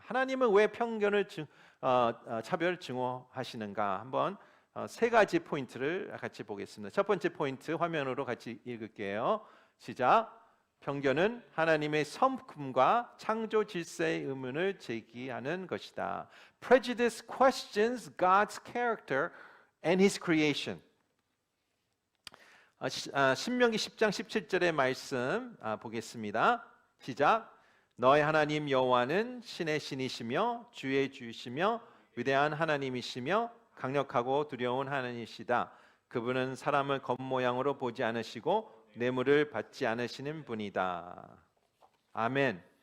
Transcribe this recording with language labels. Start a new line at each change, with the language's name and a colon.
Korean: 하나님은 왜 편견을, 차별을 증오하시는가? 한번 세 가지 포인트를 같이 보겠습니다. 첫 번째 포인트 화면으로 같이 읽을게요. 시작. 편견은 하나님의 성품과 창조 질서의 의문을 제기하는 것이다.
English: Prejudice questions God's character and His creation.
Korean: 신명기 10장 17절의 말씀 보겠습니다. 시작. 너의 하나님 여호와는 신의 신이시며 주의 주이시며 위대한 하나님이시며 강력하고 두려운 하나님이시다. 그분은 사람을 겉모양으로 보지 않으시고 뇌물을 받지 않으시는 분이다. 아멘.